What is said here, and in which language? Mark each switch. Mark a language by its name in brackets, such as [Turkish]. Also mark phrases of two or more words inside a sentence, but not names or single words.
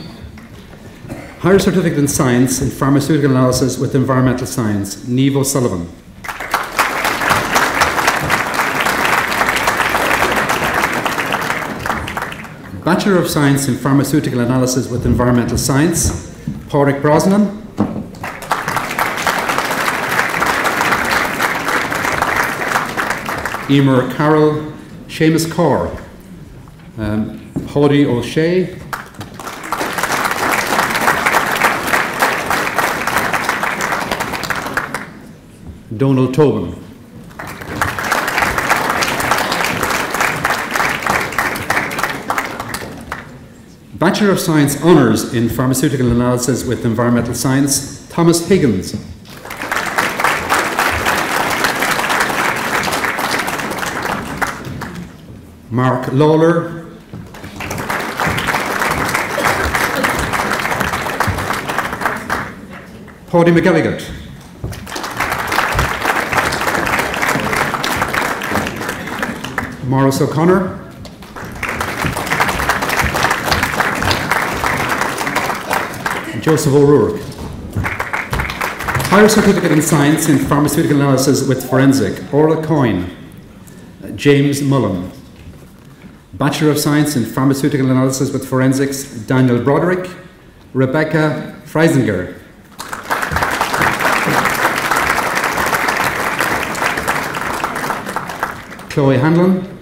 [English] Higher Certificate in Science in Pharmaceutical Analysis with Environmental Science, Niamh O'Sullivan. Bachelor of Science in Pharmaceutical Analysis with Environmental Science, Pádraig Brosnan. Emer Carroll, Seamus Carr, Hodie O'Shea, Donald Tobin. Bachelor of Science Honours in Pharmaceutical Analysis with Environmental Science, Thomas Higgins. Mark Lawler. Paddy McGilligan. Maurice O'Connor, Joseph O'Rourke. Higher Certificate in Science in Pharmaceutical Analysis with Forensic, Orla Coyne. James Mullen. Bachelor of Science in Pharmaceutical Analysis with Forensics, Daniel Broderick. Rebecca Freisinger. Chloe Hanlon.